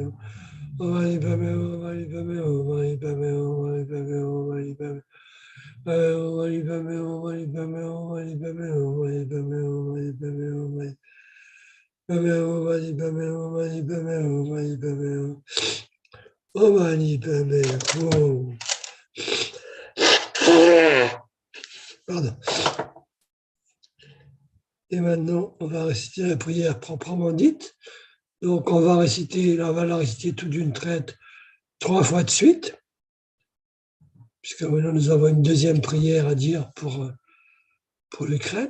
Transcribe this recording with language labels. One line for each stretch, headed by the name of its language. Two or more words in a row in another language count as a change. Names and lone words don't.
Sanskrit: Om Mani Padme, Om Mani Padme, Om Mani Padme, Om Mani Padme, Om Mani Padme. Om Mani Padme, Om Mani Padme, Om Mani Padme, Om Mani Padme, Om Mani Padme, Om Mani. Padme, Om Mani Padme, Om Mani Padme, Om Mani Padme. Om Mani Padme,
French: Pardon. Et maintenant, on va réciter la prière proprement dite. Donc, on va la réciter tout d'une traite 3 fois de suite, puisque maintenant nous avons une deuxième prière à dire pour l'Ukraine.